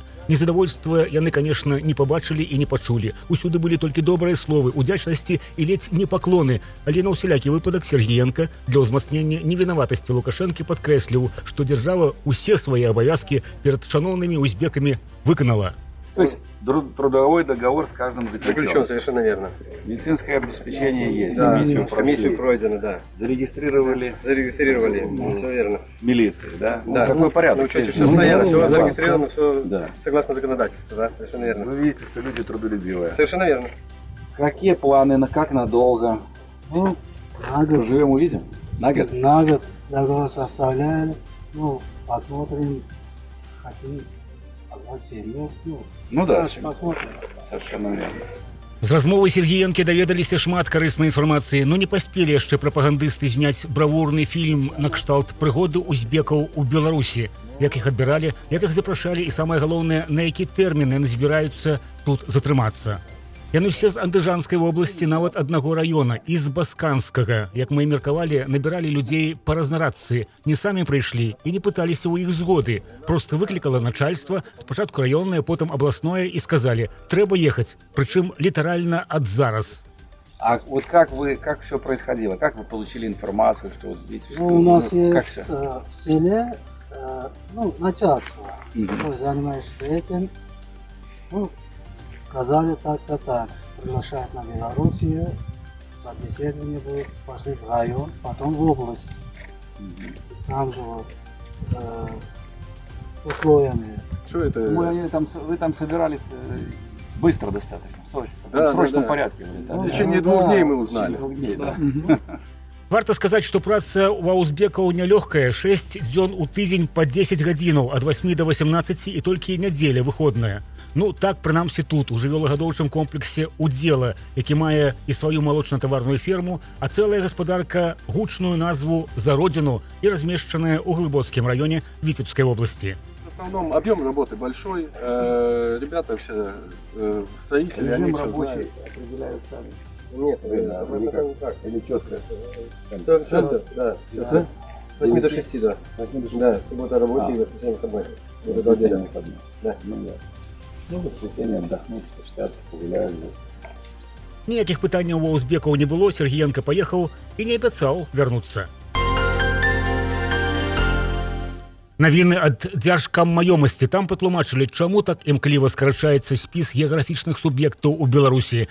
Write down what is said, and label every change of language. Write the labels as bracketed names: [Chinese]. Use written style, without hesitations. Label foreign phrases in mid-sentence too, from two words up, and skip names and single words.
[Belarusian] Незадавольства яны, конечно, не пабачылі і не пачулі. Усюды былі толькі добрыя словы, удзячнасці і ледзь не паклоны. Але на ўсялякі выпадак Сергіенка для ўзмацнення невінаватасці Лукашэнкі падкрэсліў, што дзяржава ўсе свае абавязкі перад шаноўнымі узбекамі выканала. [Russian] То есть трудовой договор с каждым заключен. Совершенно верно. Медицинское обеспечение есть. Да, комиссию пройдено, да. Зарегистрировали. Все верно. Милиции, да? Да. Какой порядок? Все стояло, все зарегистрировано, все да. Согласно законодательству, да? Совершенно верно. Вы видите, что люди трудолюбивые. Совершенно верно. Какие планы, как надолго? Ну, на год. Живем, увидим? На год? На год договор составляли. Ну, посмотрим, хотим позвать семью. Ну да, посмотрим. совершенно верно. [Belarusian] З размовы Сергіенкі даведаліся шмат карыснай інфармацыі, но не паспелі яшчэ прапагандысты зняць бравурны фільм накшталт прыгоды узбекаў у Беларусі. Як іх адбіралі, як іх запрашалі і самае галоўнае, на які тэрмін яны збіраюцца тут затрымацца. Яны ўсе з Андыжанскай вобласці, нават аднаго раёна, і з Басканскага. Як мы і меркавалі, набіралі людзей па разнарадцыі. Не самі прыйшлі і не пыталіся ў іх згоды. Проста выклікала начальства, спачатку раённае, потым абласное, і сказалі, трэба ехаць, прычым літаральна ад зараз. [Russian] А вот как все происходило? Как вы получили информацию, что вот видите, что Ну, у нас как есть всё? в селе, начальство, кто занимаешься этим, ну, сказали так-то так, приглашают на Белоруссию, собеседование будет, пошли в район, потом в область. Там же вот с условиями. Что это? Вы там собирались быстро достаточно, Да, в срочном да. порядке. В течение 2 дней мы узнали. 2 дней, да. [Belarusian] Варта сказаць, што праца ва ўзбекаў нялёгкая. 6 дзён у тыдзень па 10 гадзінаў, ад 8 до 18 і толькі нядзеля выходная. Ну, так, прынамсі тут, у жывёлагадоўчым комплексе «Удзела», які мае і сваю малочна-таварную ферму, а цэлая гаспадарка гучную назву «За родину» і размешчаная ў Глыбоцкім раёне Віцебскай вобласці. [Russian] В основном объем работы большой. Ребята все строители, они все знают. определяют сами. Нет, никак. Или четко? Четко, да. С 8 до 6, да. Да, суббота рабочий, воскресенье выходной. Это 2 дня. Да. Ну, в воскресенье отдохнуть, поспятся, погуляют здесь. [Belarusian] Ніякіх пытанняў ва ўзбекаў не было, Сергіенка паехаў і не абяцаў вярнуцца. Навіны ад дзяржкаммаёмасці. Там патлумачылі, чаму так імкліва скарачаецца спіс геаграфічных суб'ектаў у Беларусі.